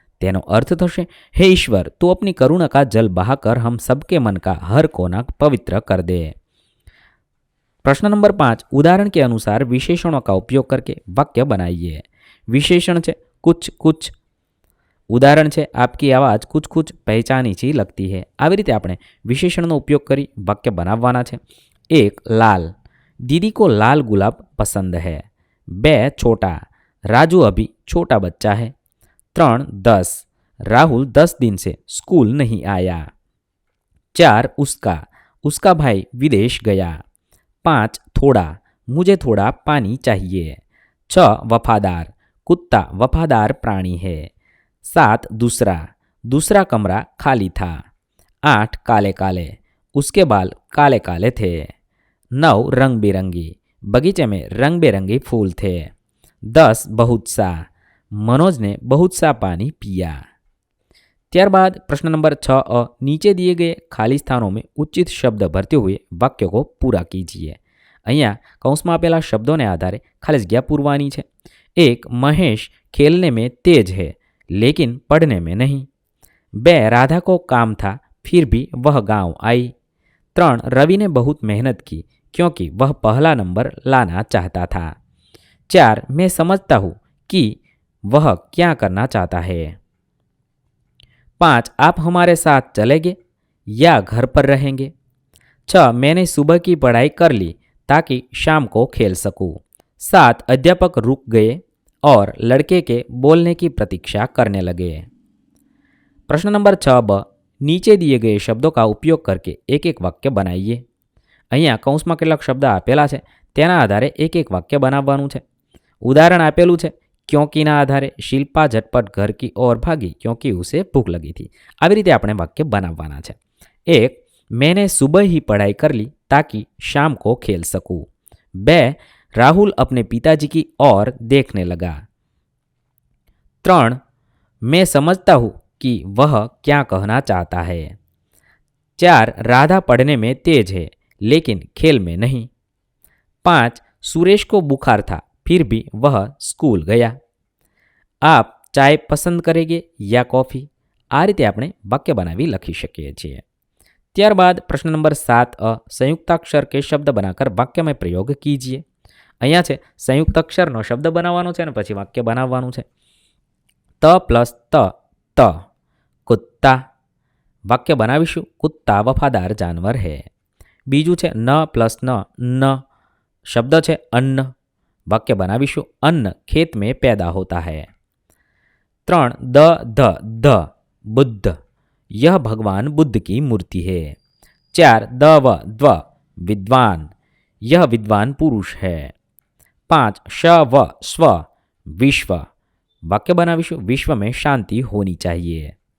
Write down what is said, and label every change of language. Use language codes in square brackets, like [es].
[gu] તેનો અર્થ થશે [hi] हे ईश्वर तू अपनी करुणा का जल बहाकर हम सबके मन का हर कोना पवित्र कर दे. प्रश्न नंबर 5 उदाहरण के अनुसार विशेषणों का उपयोग करके वाक्य बनाइए. विशेषण છે कुछ कुछ, उदाहरण છે आपकी आवाज़ कुछ कुछ पहचानी सी लगती है. [gu] આવી રીતે આપણે વિશેષણનો ઉપયોગ કરી વાક્ય બનાવવાના છે. [hi] 1 लाल, दीदी को लाल गुलाब पसंद है. 2 छोटा, राजू अभी छोटा बच्चा है. 3 10, राहुल 10 दिन से स्कूल नहीं आया. 4 उसका भाई विदेश गया. 5 थोड़ा, मुझे थोड़ा पानी चाहिए. 6 वफादार, कुत्ता वफादार प्राणी है. 7 दूसरा कमरा खाली था. 8 काले काले, उसके बाल काले काले थे. 9 रंग बिरंगी, बगीचे में रंग बिरंगे फूल थे. 10 बहुत सा, मनोज ने बहुत सा पानी पिया. ત્યારબાદ प्रश्न नंबर 6 नीचे दिए गए खाली स्थानों में उचित शब्द भरते हुए वाक्य को पूरा कीजिए. [gu] અહીંયા કૌંસમાં આપેલા શબ્દોને આધારે ખાલી જગ્યા પૂરવાની છે. [hi] 1 महेश खेलने में तेज है लेकिन पढ़ने में नहीं. 2 राधा को काम था फिर भी वह गांव आई. 3 रवि ने बहुत मेहनत की क्योंकि वह पहला नंबर लाना चाहता था. 4 मैं समझता हूँ कि वह क्या करना चाहता है. 5 आप हमारे साथ चलेंगे या घर पर रहेंगे. 6 मैंने सुबह की पढ़ाई कर ली ताकि शाम को खेल सकूं. 7 अध्यापक रुक गए और लड़के के बोलने की प्रतीक्षा करने लगे. प्रश्न नंबर 6 ब नीचे दिए गए शब्दों का उपयोग करके एक एक वाक्य बनाइए. [gu] અહીંયા કૌંસમાં કેટલાક શબ્દ આપેલા છે તેના આધારે એક એક વાક્ય બનાવવાનું છે. ઉદાહરણ આપેલું છે [hi] क्योंकि ना आधारे शिल्पा झटपट घर की ओर भागी क्योंकि उसे भूख लगी थी. [gu] આવી રીતે આપણે વાક્ય બનાવવાના છે. [hi] 1 मैंने सुबह ही पढ़ाई कर ली ताकि शाम को खेल सकूं. 2 राहुल अपने पिताजी की ओर देखने लगा. 3 मैं समझता हूँ कि वह क्या कहना चाहता है. 4 राधा पढ़ने में तेज है लेकिन खेल में नहीं. 5 सुरेश को बुखार था फिर भी वह स्कूल गया. आप चाय पसंद करेंगे या कॉफ़ी. [gu] आ रीते આપણે વાક્ય બનાવી લખી શકીએ છીએ. ત્યારબાદ પ્રશ્ન નંબર 7 સંયુક્તાક્ષર કે શબ્દ બનાकर [hi] વાક્ય में प्रयोग कीजिए. [gu] અહીંયા છે સંયુક્ત અક્ષરનો શબ્દ બનાવવાનો છે અને પછી વાક્ય બનાવવાનું છે. [hi] त પ્લસ त कुत्ता. [gu] વાક્ય બનાવીશું [hi] कुत्ता वफादार जानवर है. [gu] બીજું છે न પ્લસ न શબ્દ છે અન્ન. वाक्य बनावीशु [hi] अन्न खेत में पैदा होता है. 3 द बुद्ध, यह भगवान बुद्ध की मूर्ति है. 4 द्व विद्वान, यह विद्वान पुरुष है। 5 श व स्व विश्व, [gu] वाक्य बनावीशुं [hi] विश्व में शांति होनी चाहिए।